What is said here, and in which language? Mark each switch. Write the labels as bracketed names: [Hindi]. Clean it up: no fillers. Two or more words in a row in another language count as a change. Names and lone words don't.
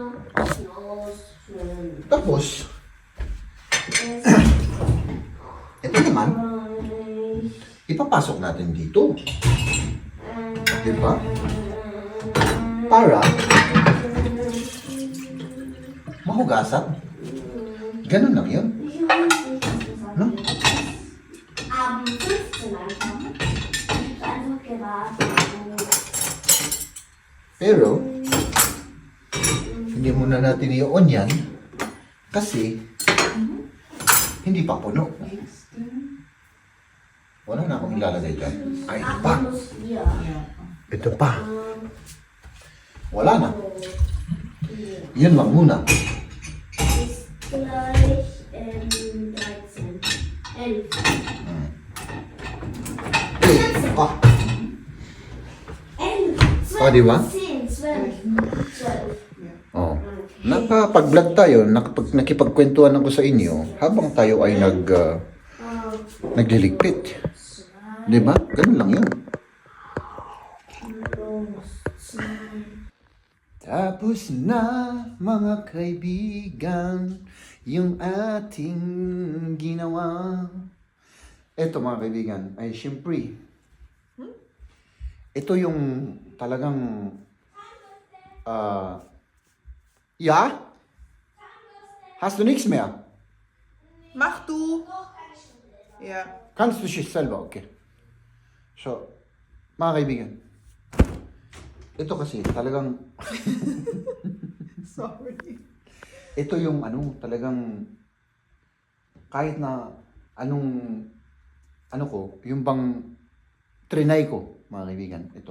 [Filipino] Tapos, ito naman, ipapasok natin dito. Diba? Para Mahugasan? Ganun lang yun. [German] Ich weiß nicht, was das [Filipino] No? [German] ist. 15 anfangen. Ich hab einfach geraten. [Filipino] Pero, hindi muna natin i-on yan kasi hindi pa puno. Wala na akong ilalagay dyan. Ay, ito pa. [German] Muss hier. [Filipino] Ito pa. Wala na. Yun lang muna. [German] Ist gleich 13. 11. [Filipino] Eh, pa. 11. Oh, di ba? 10, 12. 12. Oh. Nakapag-vlog tayo, nakipagkwentuhan ako sa inyo habang tayo ay nagliligpit. Di ba? Ganun lang yun. Tapos na mga kaibigan yung ating ginawa. Eto mga kaibigan ay syempre ito yung talagang ja? [German] Hast du nichts mehr? Mach du! Ja. Kannst du sich selber, okay. [Filipino] So, mga kaibigan, ito kasi talagang Sorry. ito yung talagang kahit na yung bang trinay ko, mga kaibigan, ito.